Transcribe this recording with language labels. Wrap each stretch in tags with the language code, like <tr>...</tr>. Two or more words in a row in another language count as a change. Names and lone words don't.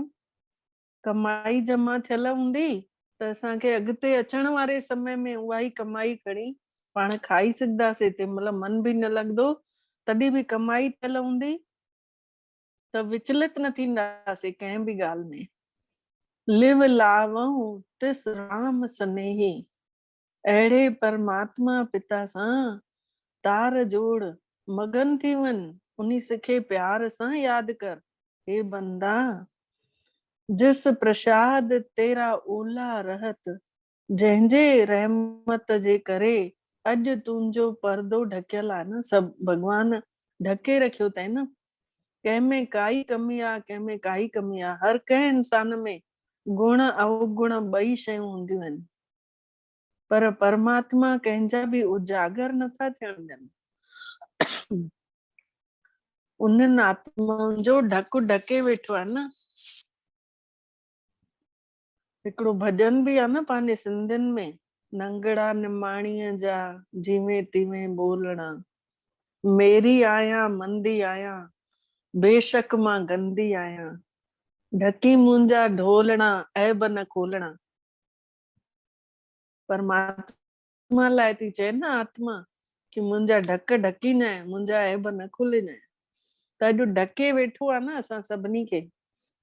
<sd>कमाई जमा थियल हूंदी त असांखे अॻिते अचण वारे समय में उहा ई कमाई खणी पाण खाई सघंदासीं, तंहिंमहिल मन बि न लॻंदो, तॾहिं बि कमाई थियल हूंदी त विचलित न थींदासीं कंहिं बि ॻाल्हि में।</sd> <pa>ਲਿਵ ਲਾਵਊਂ ਤਿਸ ਰਾਮ ਸਨੇਹੀ,</pa> <sd>अहिड़े परमात्मा पिता सां तार जोड़ मगन थी वञ, उन्ही खे प्यार सां यादि कर।</sd> <pa>ਹੇ ਬੰਦਾ, ਜਿਸ ਪ੍ਰਸਾਦ ਤੇਰਾ ਓਲਾ ਰਹਤ,</pa> <sd>जंहिंजे रहमत जे करे अॼु तुंहिंजो पर्दो ढकियल आहे न, सभु भॻवान ढके रखियो अथई न, कंहिंमें काई कमी आहे कंहिंमें काई कमी आहे, हर कंहिं इंसान में गुण अवगुण ॿई शयूं हूंदियूं आहिनि, पर परमात्मा कंहिंजा बि उजागर नथा थियण ॾियनि। उन्हनि आत्माउनि जो ढकु ढके वेठो आहे न। हिकिड़ो भॼन बि आहे न पंहिंजे सिंधियुनि में, नंगड़ा निमाणीअ जा जीवे तीवे ॿोलणा, मेरी आहियां मंदी आहियां बेशक मां गंदी आहियां, ढकी मुंहिंजा ढोलणा ऐब न खोलणा। परमात्मा लाइ थी चए न आत्मा कि मुंहिंजा ढक ढकीजांइ, मुंहिंजा ऐब न खोलिजांइ, त अॼु ढके वेठो आहे न असां सभिनी खे।</sd>